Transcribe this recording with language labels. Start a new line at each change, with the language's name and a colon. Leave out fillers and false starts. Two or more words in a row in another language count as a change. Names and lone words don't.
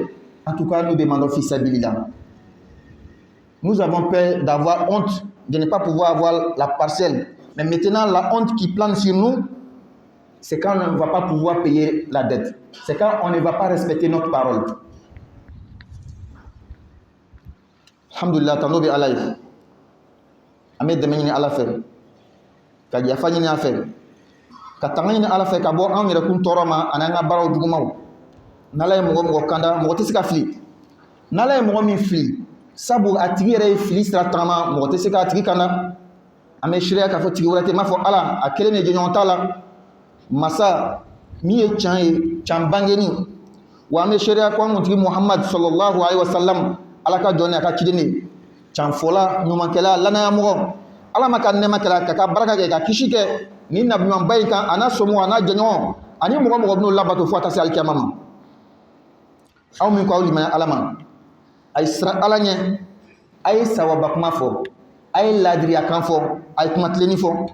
French: En tout cas, nous demandons
Arabic: في سبيل الله.
French: Nous avons peur d'avoir honte de ne pas pouvoir avoir la parcelle. Mais maintenant, la honte qui plane sur nous, c'est quand on ne va pas pouvoir payer la dette. C'est quand on ne va pas respecter notre parole. Alhamdulillah, tanobi alayh.
Bambara: Ahmed demeñini ala fe ka yafañini a fe ka taŋañini ala fe ka bɔ anw yɛrɛ kun tɔɔrɔ ma ani an ka baaraw jugumaw. N'ala ye mɔgɔ kanda, mɔgɔ tɛ se ka fili. N'ala ye mɔgɔ min fili, sabu a tigi yɛrɛ ye fili sira tagama, mɔgɔ tɛ se k'a tigi kanda. An bɛ seereya k'a fɔ tigi wɛrɛ tɛ, m'a fɔ ala a kelen de jɔɲɔgɔn t'a la. Masa min ye can ye, can bangeni, wa an bɛ seereya ko an kuntigi Muhammad
Arabic: صلى الله عليه وسلم,
Bambara: ala ka jɔn ni a ka ciden de, can fɔla ɲumankɛla lanaya mɔgɔ, ala ma ka nɛɛma kɛla ka ka baraka kɛ ka kisi kɛ ni nabiɲumanba in kan, a n'a somɔgɔw a n'a jɛɲɔgɔn ani mɔgɔ mɔgɔ bɛn'o labato fo ka taa se alikiyama ma. Aw min ko aw limaniya ala ma, a ye siran ala ɲɛ, a ye sawaba kuma fɔ, a ye laadiriya kan fɔ, a ye kuma tilenni fɔ.